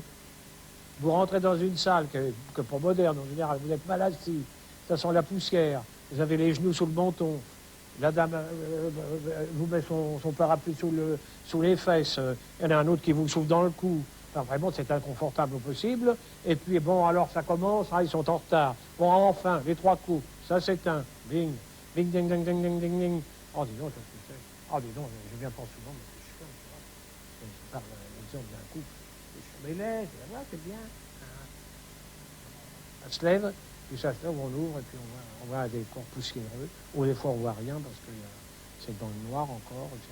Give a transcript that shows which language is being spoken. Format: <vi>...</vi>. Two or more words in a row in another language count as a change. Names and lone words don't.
<fr>Vous rentrez dans une salle que pour moderne, en général, vous êtes mal assis, ça sent la poussière, vous avez les genoux sous le menton, la dame vous met son parapluie sous les fesses, il y en a un autre qui vous souffle dans le cou. Enfin, vraiment, c'est inconfortable au possible. Et puis, bon, alors ça commence, ils sont en retard. Bon, enfin, les 3 coups, ça s'éteint. Bing, bing, ding, ding, ding, ding, ding, ding. Oh, dis donc, dis donc, je viens pas souvent, mais c'est chiant, tu vois. Je parle l'exemple d'un couple. Mais là, c'est bien. Ça se lève, puis ça se lève, on ouvre, et puis on voit un décor poussiéreux. Ou des fois, on voit rien, parce que c'est dans le noir encore, etc.</fr>